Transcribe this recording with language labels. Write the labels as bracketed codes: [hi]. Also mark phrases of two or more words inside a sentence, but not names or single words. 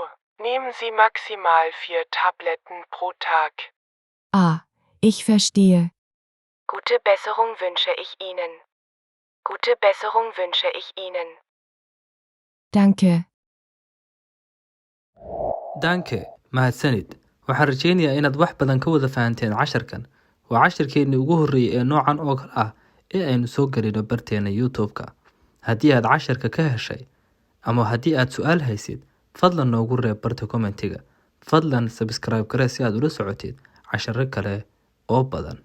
[de] Nehmen Sie maximal 4 Tabletten pro Tag. Ah, ich verstehe. Gute Besserung wünsche ich Ihnen. Gute Besserung wünsche ich Ihnen. Danke. Danke, [so] mahadsanid. Waxaan rajaynayaa inaad wax badan ka wada fahanteen casharkan. Waa casharkeennii ugu horreeyay ee noocan oo kale ah ee aynu soo gelino barteena YouTube-ka. Haddii aad casharka ka heshay ama haddii aad su'aal haysid, fadlan noogu reeb barta commentiga. Fadlan subscribe garee si aad ula socotid casharro kale oo badan.